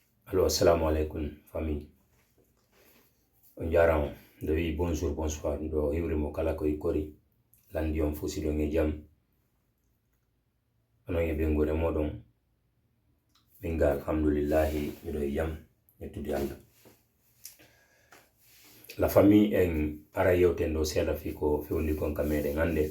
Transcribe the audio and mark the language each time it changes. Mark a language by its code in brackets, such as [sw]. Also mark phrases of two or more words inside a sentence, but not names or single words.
[ff] Alors, [ar] السلام عليكم, [ff] famille. On jarama de wi [fr] bonjour, bonsoir. [ff] Do hiwrimo kala ko ikori. Landi on fusi do jam. Onon e bengore modon. Minga alhamdulillahi mido jam. Netudi Allah. [fr] La famille [ff] en ara yewtendo seeda fi ko fewndi kon ka meden hande.